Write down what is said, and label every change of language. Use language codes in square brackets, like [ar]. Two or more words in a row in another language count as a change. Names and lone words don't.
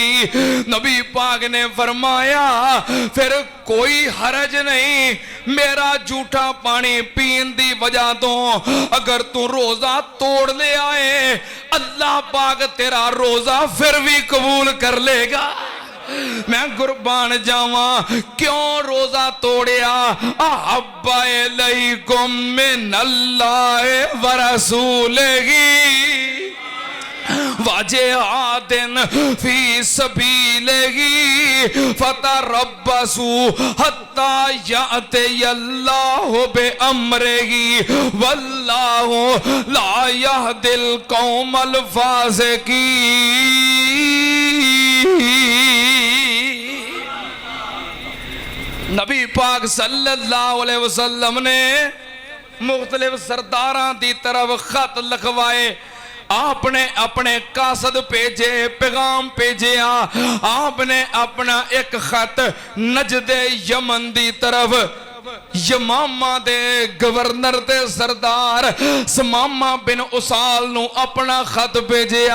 [pa] نبی پاک نے فرمایا فیر کوئی حرج نہیں، میرا جھوٹا پانی پین دی وجہ توں اگر توں روزہ توڑ لے آئے اللہ پاک تیرا روزہ فیر وی قبول کر لوے گا. میں قربان جاواں کیوں روزہ توڑیا? [ar] احب اليكم من الله ورسوله وجهاد في سبيله فتربصوا حتى ياتي الله بامره والله لا يهدي القوم الفاسقين. [pa] نبی پاک [ar] صلی اللہ علیہ وسلم [pa] نے مختلف سرداراں دی طرف خط لکھوائے. آپ نے اپنے قاصد بھیجے، پیغام بھیجیا. آپ نے اپنا اک خط نجد یمن دی طرف یمامہ دے گورنر تے سردار ثمامہ بن اثال نوں اپنا خط بھیجیا.